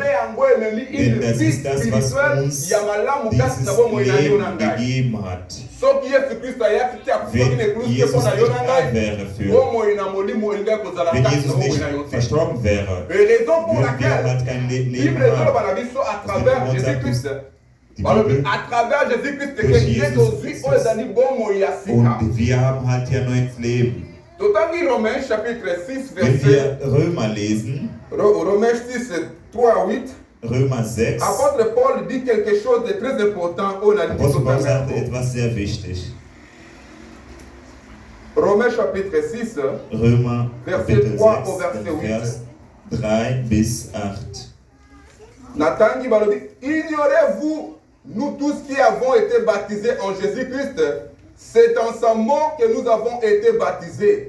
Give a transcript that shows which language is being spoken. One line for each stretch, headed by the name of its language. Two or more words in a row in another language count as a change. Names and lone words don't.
German: Denn das ist das, was uns dieses Leben gegeben hat. Wenn Jesus nicht da wäre wenn Jesus nicht verstorben wäre, würden wir halt kein Leben haben.
French: À travers Jésus-Christ. À travers Jésus-Christ, que Jésus
German: und wir haben halt hier neues Leben.
French: Romains chapitre 6,
German: wenn wir Römer lesen,
French: Romains 6, 3 à 8,
German: Römer 6,
French: Apôtre Paul dit quelque chose de très important.
German: Apostel Paul sagt etwas sehr wichtig.
French: Romains chapitre 6,
German: Römer
French: verset 3 au verset 8.
German: Vers 3 bis 8.
French: Nathan Balobi, ignorez-vous, nous tous qui avons été baptisés en Jésus-Christ, c'est en sa mort que nous avons été baptisés.